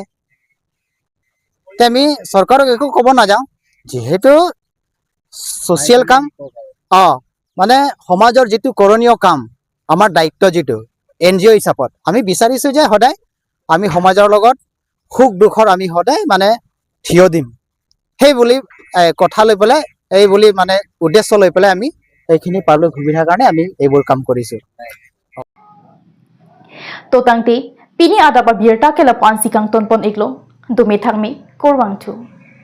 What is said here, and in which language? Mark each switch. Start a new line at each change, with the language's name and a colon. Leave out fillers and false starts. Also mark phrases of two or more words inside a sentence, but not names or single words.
Assamese: আমি চৰকাৰক একো ক'ব নাযাওঁ, যিহেতু ছ'চিয়েল কাম মানে সমাজৰ যিটো কৰণীয় কাম আমাৰ দায়িত্ব যিটো NGO হিচাপত আমি বিচাৰিছোঁ যে সদায় আমি সমাজৰ লগত সুখ দুখৰ আমি সদায় মানে থিয় দিম। সেই বুলি কথা লৈ পেলাই মানে উদ্দেশ্য লৈ পেলাই আমি এইখিনি পাব্লিক সুবিধাৰ কাৰণে আমি এইবোৰ কাম কৰিছোঁ।
Karbi: Totangti, pini ada pa birta kela pansi kang tonpon iklo, dumithangmi, kurwang tu.